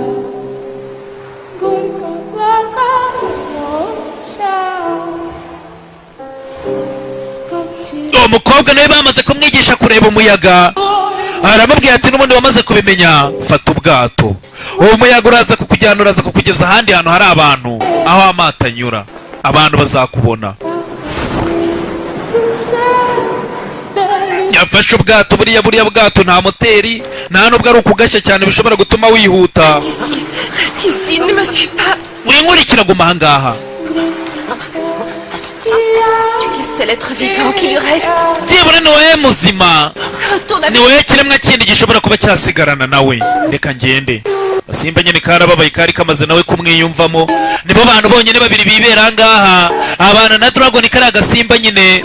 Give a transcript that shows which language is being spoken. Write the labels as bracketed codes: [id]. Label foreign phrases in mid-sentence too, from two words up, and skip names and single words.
[rw] uwo mukobwa nawe bamaze kumwigisha kureba umuyaga, aramubwira ati n'ubundi wamaze kubimenya fata ubwato, uwo muyaga uraza kukujyana, uraza kukugeza ahandi hantu hari abantu, aho amato anyura, abantu bazakubona. yafashe ubwato, buriya bwato nta moteri, nta nubwo ari ukugashya cyane bishobora gutuma wihuta. [fr] Reste ici, ne me suis pas. [rw] winkurikira guma ahangaha. [fr] Tu es le seul être vivant qui lui reste. [rw] byibura ni wowe muzima, [fr] Retourne [rw] ni [fr] avec [rw] wowe kiremwa kindi gishobora kuba cyasigarana nawe. reka ngende. Simba nyine karababaye, kari kamaze nawe kumwiyumvamo. nibo bantu bonyine babiri bibera ahangaha, abana na Dragon kari agasimba nyine.